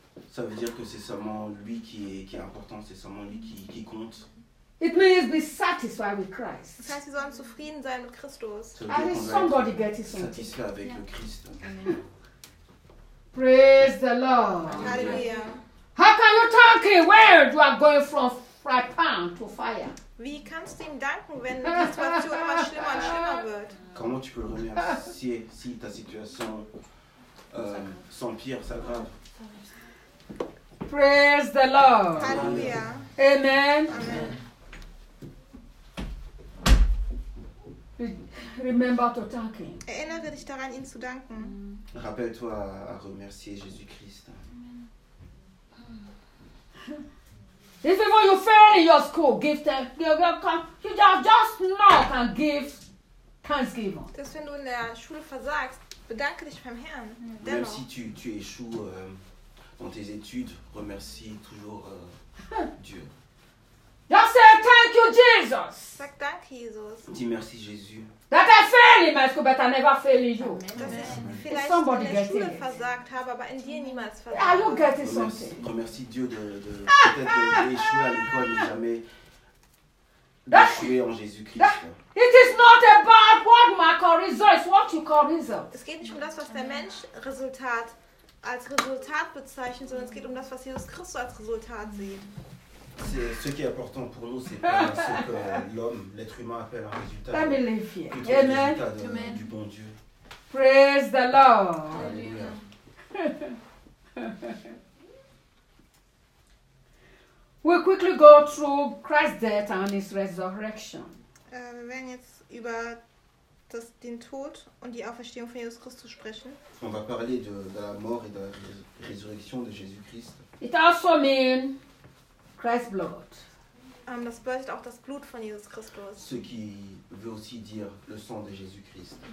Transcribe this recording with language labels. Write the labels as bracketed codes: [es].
[fr] Ça veut dire que c'est seulement lui qui est important, c'est seulement lui qui compte. [en] It means be satisfied with Christ. [de] Das heißt, wir sollen zufrieden sein mit Christus. [en] And somebody get it. [fr] Satisfait avec le Christ. [en] Praise the Lord. Hallelujah. How can you thank him where you are going from fry pan to fire? [de] Wie kannst du ihm danken, wenn die Situation immer schlimmer und schlimmer wird? [fr] Comment tu peux remercier si ta situation s'empire, s'aggrave? [en] Praise the Lord. Hallelujah. Amen. Amen. Remember to thank him. [de] Erinnere dich daran, ihm zu danken. [fr] Rappelle-toi à remercier Jésus-Christ. [en] If even you fail in your school, give thanks. You just knock and give thanksgiving. [de] Das, wenn du in der Schule versagst, bedanke dich beim Herrn. Dennoch. [fr] Même si tu échoues dans tes études, remercie toujours Dieu. [en] Just say thank you, Jesus. [de] Sag danke, Jesus. [fr] Dis merci, Jésus. [en] That I fail in my school, but I never fail in you. [de] Dass ich vielleicht in der Schule versagt habe, aber in dir niemals versagt. [en] Are you getting something? [fr] Remercie Dieu de peut-être échouer à l'école, mais jamais d'échouer en Jésus-Christ. [en] It is not about what Mark or result. It's what you call result. [de] Es geht nicht um das, was der Mensch Resultat als Resultat bezeichnet, sondern es geht um das, was Jesus Christus als Resultat sieht. [fr] Ce qui est important pour nous, c'est pas ce que l'homme, l'être humain appelle un résultat. [en] Let me live here. Amen. [fr] Le résultat du bon Dieu. [en] Praise the Lord. [fr] Alléluia. [en] We'll quickly go through Christ's death and his resurrection. [de] Wir werden jetzt über den Tod und die Auferstehung von Jesus Christus sprechen. [fr] On va parler de la mort et de la résurrection de Jésus Christ. [en] It also means Christ's blood. [de] Das bedeutet auch das Blut von Jesus Christus. [fr] Ce qui veut aussi dire le sang de Jésus-Christ.